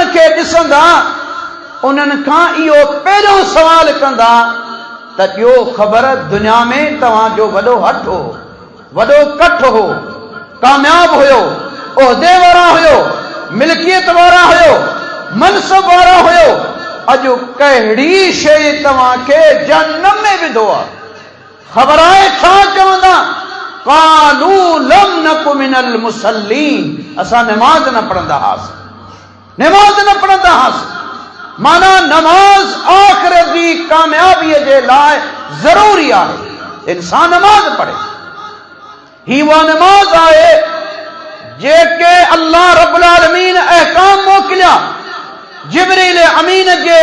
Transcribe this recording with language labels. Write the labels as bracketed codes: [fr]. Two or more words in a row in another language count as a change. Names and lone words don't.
[sd] खे ॾिसंदा उन्हनि खां इहो पहिरियों सवाल कंदा त ॾियो ख़बर दुनिया में तव्हांजो वॾो हथ हो वॾो कठ हो कामयाब हुयो उहिदे वारा हुयो मिल्कियत वारा हुयो मनसब वारा हुयो अॼु कहिड़ी शइ तव्हांखे जहन्नम में विधो आहे ख़बर आहे छा चवंदा [ar] قالوا لم نك من المصلين [sd] असां नमाज न पढ़ंदा हुआसीं माना नमाज आख़िरत जी कामयाबीअ जे लाइ ज़रूरी आहे इंसान नमाज पढ़े ही उहा नमाज आहे जेके अल्लाह रब्बुल आलमीन अहकाम मोकिलिया जिब्रील अमीन जे